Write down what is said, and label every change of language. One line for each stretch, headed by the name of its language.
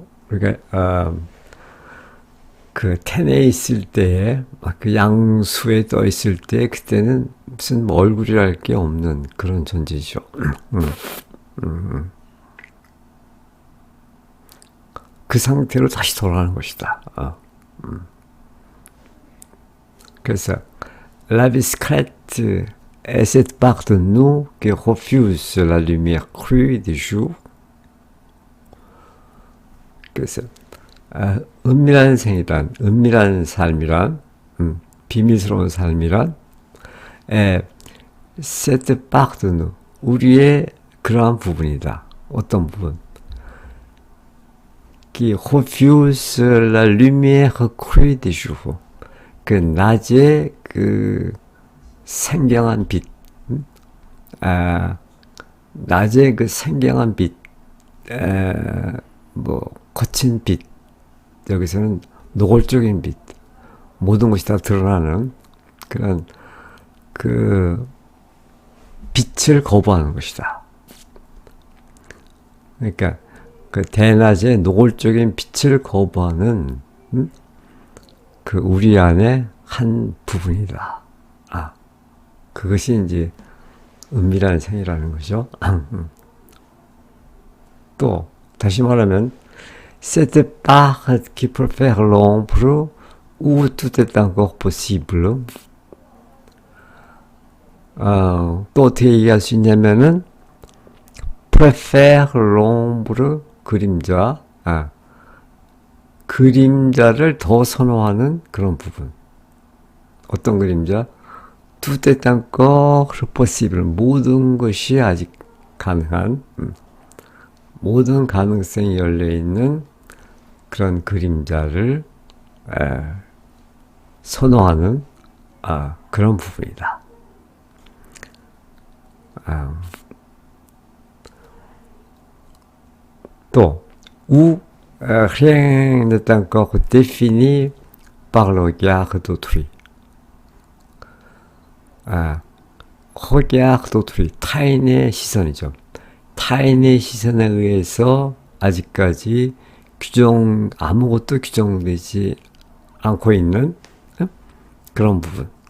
Korean: 우리가 그 텐에 있을 때에 그 양수에 떠 있을 때 그때는 무슨 뭐 얼굴이랄 게 없는 그런 존재죠. 그 상태로 다시 돌아가는 것이다. 그래서
French: la vie secrète est cette part de nous qui refuse la lumière crue du jour.
Korean: 그래서 은밀한 생이란, 은밀한 삶이란, 비밀스러운 삶이란,
French: cette part de nous,
Korean: 우리의 그러한 부분이다. 어떤 부분?
French: qui refuse la lumière crue du jour.
Korean: 그 낮의 그 생경한 빛, 낮의 그 생경한 빛, 뭐 거친 빛, 여기서는 노골적인 빛, 모든 것이 다 드러나는 그런 그 빛을 거부하는 것이다. 그러니까 그 대낮의 노골적인 빛을 거부하는 그 우리 안의 한 부분이다. 그것이 이제 은밀한 생이라는 거죠. 또 다시 말하면
French: cette part qui préfère l'ombre ou tout est encore possible.
Korean: 또 어떻게 얘기할 수 있냐면은
French: préfère l'ombre
Korean: 그림자, 그림자를 더 선호하는 그런 부분. 어떤 그림자?
French: tout est encore possible.
Korean: 모든 것이 아직 가능한, 모든 가능성이 열려있는 그런 그림자를 선호하는 그런 부분이다. 또
French: ou rien n'est encore défini par le regard d'autrui. regard d'autrui,
Korean: 타인의 시선이죠. 타인의 시선에 의해서 아직까지 아무것도 규정되지 않고 있는 그런 부분.